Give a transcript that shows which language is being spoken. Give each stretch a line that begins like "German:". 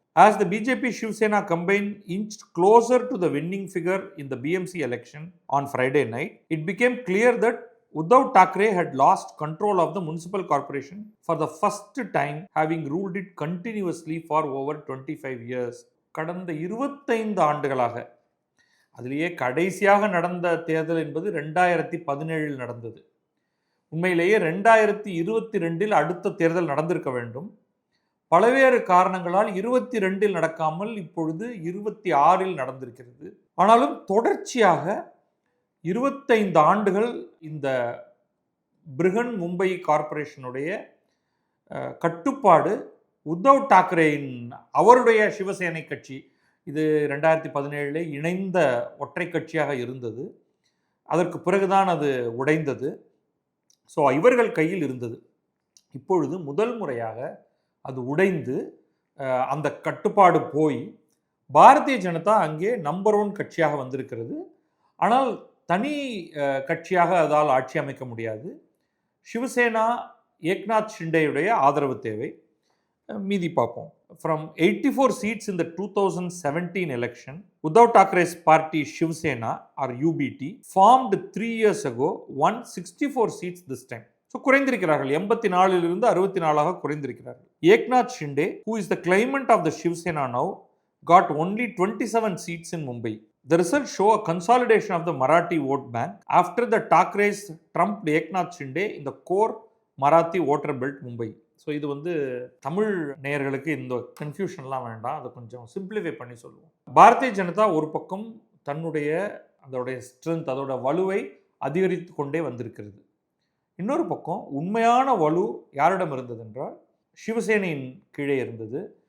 English: As the BJP Shivsena combine inched closer to the winning figure in the BMC election on Friday night, it became clear that Uddhav Thackeray had lost control of the municipal corporation for the first time, having ruled it continuously for over 25 years.
Tamil: கடந்த 25 ஆண்டுகளாக, அதிலேயே கடைசியாக நடந்த தேர்தல் என்பது 2017 நடந்தது. உண்மையிலேயே 2022 அடுத்த தேர்தல் நடந்திருக்க வேண்டும். பல்வேறு காரணங்களால் 22 நடக்காமல் இப்பொழுது 26 நடந்திருக்கிறது. ஆனாலும் தொடர்ச்சியாக 25 ஆண்டுகள் இந்த பிருஹன் மும்பை கார்பரேஷனுடைய கட்டுப்பாடு உத்தவ் டாக்கரேயின் அவருடைய சிவசேனை கட்சி, இது 2017 இணைந்த ஒற்றை கட்சியாக இருந்தது. அதற்கு பிறகுதான் அது உடைந்தது. ஸோ இவர்கள் கையில் இருந்தது. இப்பொழுது முதல் முறையாக அது உடைந்து அந்த கட்டுப்பாடு போய் பாரதிய ஜனதா அங்கே நம்பர் 1 கட்சியாக வந்திருக்கிறது. ஆனால் தனி கட்சியாக அதால் ஆட்சி அமைக்க முடியாது. சிவசேனா, ஏக்நாத் ஷிண்டேயுடைய ஆதரவு தேவை. மீதி பார்ப்போம்.
English: From 84 seats in the 2017 election, Uddhav Thackeray's party Shivsena or UBT formed 3 years ago won 64 seats this time.
Tamil: So குறைந்திருக்கிறார்கள், 84 64 குறைந்திருக்கிறார்கள்.
English: Eknath Shinde, who is the claimant of the Shivsena now, got only 27 seats in Mumbai. The results show a consolidation of the Marathi vote bank after the Thackeray's trumped Eknath Shinde in the core Marathi voter belt Mumbai.
Tamil: So இது தமிழ் நேயர்களுக்கு இந்த கன்ஃபியூஷன்லாம் வேண்டாம், அதை கொஞ்சம் simplify பண்ணி சொல்லுவோம். பாரதிய ஜனதா ஒரு பக்கம் அதோடைய ஸ்ட்ரென்த், அதோட வலுவை அதிகரித்து கொண்டே வந்திருக்கிறது. இன்னொரு பக்கம் உண்மையான வலு யாரிடம் இருந்தது என்றால் சிவசேனையின் கீழே இருந்தது.